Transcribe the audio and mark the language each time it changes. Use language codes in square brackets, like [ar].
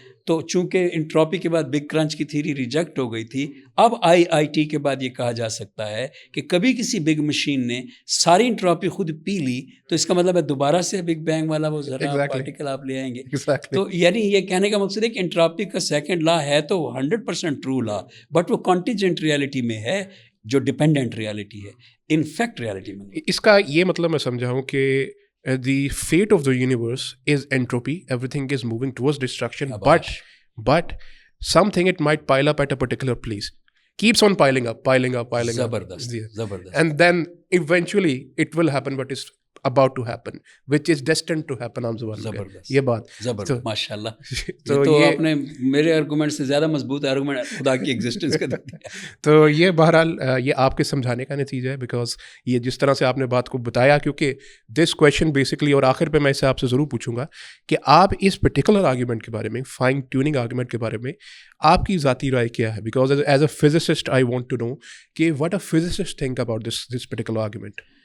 [ur] تو چونکہ انٹروپی کے بعد بگ کرانچ کی تھیری ریجیکٹ ہو گئی تھی، اب IIT کے بعد یہ کہا جا سکتا ہے کہ کبھی کسی بگ مشین نے ساری انٹروپی خود پی لی تو اس کا مطلب ہے دوبارہ سے بگ بینگ والا وہ ذرہ پارٹیکل آپ لے آئیں گے. تو یعنی یہ کہنے کا مقصد ہے کہ انٹروپی کا سیکنڈ لا ہے تو 100% ٹرو لا، بٹ وہ کانٹیجنٹ ریالٹی میں ہے جو ڈپینڈنٹ ریالٹی ہے، انفیکٹ ریالٹی میں. اس کا یہ مطلب میں سمجھا ہوں کہ [en] the fate of the universe is entropy, everything is moving towards destruction, but something it might pile up at a particular place, keeps on piling up. [ur] Zabardast. [en] And then eventually it will happen what is about to happen, which is destined to happen. [ur] زبردست یہ بات زبردست ماشاء اللہ. تو آپ نے میرے argument سے زیادہ مضبوط آرگومنٹ خدا کی ایگزسٹنس کا دیا. تو یہ بہرحال یہ آپ کے سمجھانے کا نتیجہ ہے، بیکاز یہ جس طرح سے آپ نے بات کو بتایا، کیونکہ دس کویشچن بیسکلی، اور آخر پہ میں اسے آپ سے ضرور پوچھوں گا کہ آپ اس پرٹیکولر آرگومنٹ کے بارے میں، فائن ٹیوننگ آرگومنٹ کے بارے میں آپ کی ذاتی رائے کیا ہے؟ [en] Because as a physicist I want to know کہ what a physicist think about this particular argument.